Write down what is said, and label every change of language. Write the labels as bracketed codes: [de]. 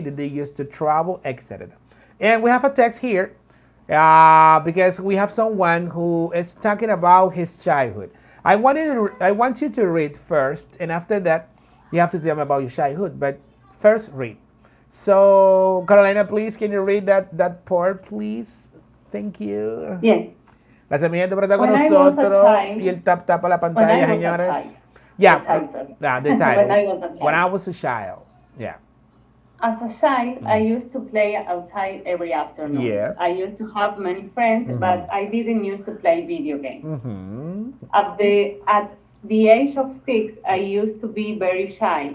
[en] Did they used to travel? Etc. And we have a text here because we have someone who is talking about his childhood. I want you to read first, and after that, you have to tell me about your childhood. But first, read. So, Carolina, please, can you read that part, please? Thank you. Yes. [es] Gracias, mi gente, por estar con nosotros. Y el tap a la pantalla, señores. [en] Yeah, the title. When I was a child. Yeah. As a child, I used to play outside every afternoon. Yeah. I used to have many friends, but I didn't used to play video games. At the age of 6, I used to be very shy.